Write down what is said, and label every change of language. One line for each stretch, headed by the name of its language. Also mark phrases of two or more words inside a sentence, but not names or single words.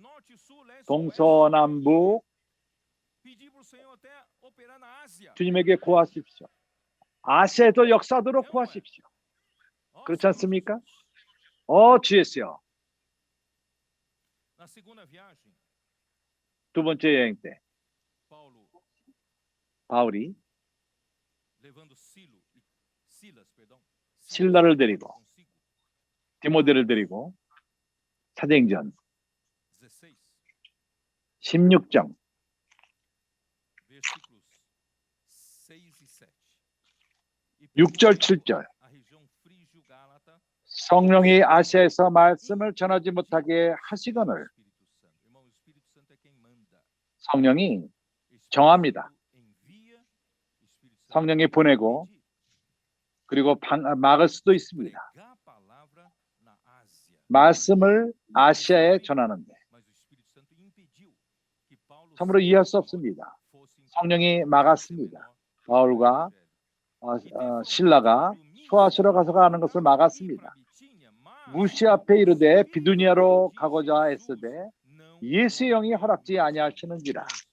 Korean: 동서남북 주님에게 구하십시오. 아시아에도 역사하도록 구하십시오. 그렇지 않습니까? 주였어요. 두 번째 여행 때
Portuguese: Paulo
Korean: 바울이
Portuguese: levando Silas, perdão,
Korean: 실라를 데리고
Portuguese: consigo.
Korean: 디모데를 데리고 사도행전 16, 16장
Portuguese: versículos 6 e 7.
Korean: 6절 7절
Portuguese: A região frígio-gálata,
Korean: 성령이 아시아에서 말씀을 전하지 못하게 하시거늘
Portuguese: Espírito Santo. Irmão, o Espírito Santo é quem manda.
Korean: 성령이
Portuguese: Espírito
Korean: 정합니다.
Portuguese: Santo envia, Espírito Santo
Korean: 성령이 보내고
Portuguese: impede.
Korean: 그리고 막을 수도 있습니다.
Portuguese: Pregar a palavra na Ásia.
Korean: 말씀을 아시아에 전하는데
Portuguese: Mas o Espírito Santo impediu que Paulo
Korean: 참으로 이해할 수
Portuguese: Silas
Korean: 없습니다.
Portuguese: fossem
Korean: 성령이
Portuguese: para
Korean: 막았습니다.
Portuguese: Ásia Menor
Korean: 바울과 신라가 소아시로 가서 가는 것을 막았습니다. 무시 앞에 이르되 비두니아로 가고자 했으되 예수의 영이 허락지 아니하시는지라.